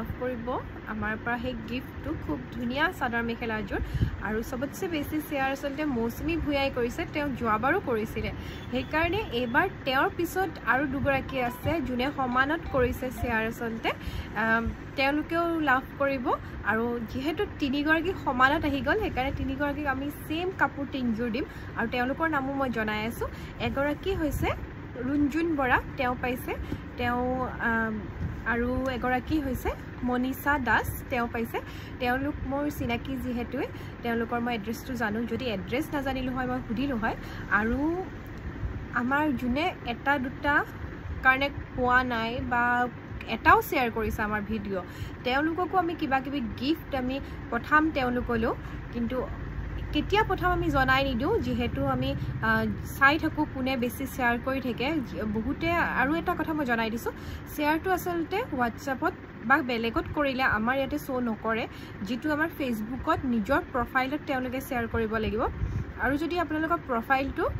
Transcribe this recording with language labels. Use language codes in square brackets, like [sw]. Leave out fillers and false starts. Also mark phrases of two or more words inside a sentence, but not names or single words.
[as] কৰিব আমাৰ পৰা হে গিফটটো খুব ধুনিয়া সাদৰ মেখেলাযোৰ আৰু সবতছে বেছি শেয়াৰ আসলতে মৌসুমী ভুয়াই কৰিছে তেও যোৱাবাৰো কৰিছিলে সেই কাৰণে এবাৰ তেওঁৰ পিছত আৰু দুগৰাকী আছে জুনে সমানত কৰিছে শেয়াৰ আসলতে তেওঁলোকেও লাভ কৰিব আৰু যেহেতু তিনিগৰাকী সমানত আহি গল সেইকাৰণে তিনিগৰাকীক আমি সেম কাপোৰ তিনজোৰ দিম আৰু তেওঁলোকৰ নামও মই জনাই আছো এগৰাকী হৈছে ৰুঞ্জুন বৰা তেও পাইছে তেও আৰু এগৰাকী হৈছে মনীষা দাস তেও পাইছে তেওঁলোক মোৰ চিনাকি যিহেতু তেওঁলোকৰ মই এড্ৰেছ তো জানো যদি এড্ৰেছ না জানিলু হয় মই খুদিলু হয় আৰু আমাৰ জুনে এটা দুটা কাৰণে পোৱা নাই বা এটাও শেয়াৰ কৰিছে আমাৰ ভিডিও তেवलुককো আমি কিবা কিবি গিফট আমি পঠাম তেवलुকলো কিন্তু কেতিয়া পঠাম আমি জনাই নিদিও যেহেতু আমি চাই থাকো কোনে বেছি শেয়াৰ কৰি থাকে বহুতে আৰু এটা কথা মই জনাই দিছো শেয়াৰটো আসলতে WhatsAppত বা বেলেগত কৰিলে আমাৰ ইয়াতে শো নকৰে যেটো আমাৰ ফেসবুকত নিজৰ প্ৰফাইলত তেওঁলোকে শেয়াৰ কৰিব লাগিব আৰু যদি আপোনালোকৰ প্ৰফাইলটো